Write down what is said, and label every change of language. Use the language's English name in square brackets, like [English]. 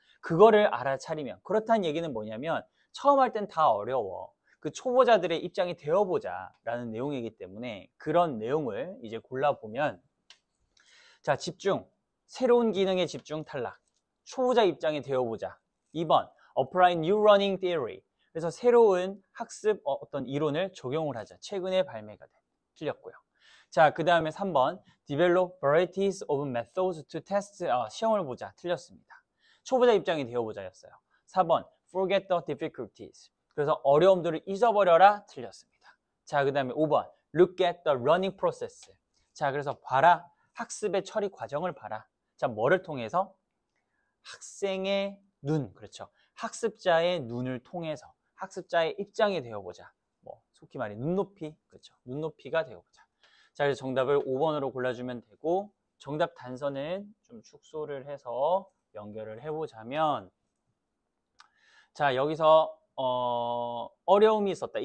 [Korean] 그거를 알아차리면, 그렇다는 얘기는 뭐냐면 처음 할 땐 다 어려워. 그 초보자들의 입장이 되어보자 라는 내용이기 때문에 그런 내용을 이제 골라보면, 자, 집중, 새로운 기능에 집중, 탈락. 초보자 입장이 되어보자. [English] 2번, apply new learning theory. [Korean] 그래서 새로운 학습 어떤 이론을 적용을 하자. 최근에 발매가 된. 틀렸고요. 자, 그 다음에 3번, [English] develop varieties of methods to test. [Korean] 시험을 보자. 틀렸습니다. 초보자 입장이 되어보자였어요. [English] 4번, forget the difficulties. [Korean] 그래서 어려움들을 잊어버려라. 틀렸습니다. 자, 그 다음에 5번, [English] look at the learning process. [Korean] 자, 그래서 봐라. 학습의 처리 과정을 봐라. 자, 뭐를 통해서? 학생의 눈, 그렇죠. 학습자의 눈을 통해서 학습자의 입장이 되어보자. 뭐 속히 말해 눈높이, 그렇죠. 눈높이가 되어보자. 자, 그래서 정답을 5번으로 골라주면 되고, 정답 단서는 좀 축소를 해서 연결을 해보자면, 자, 여기서 어려움이 있었다.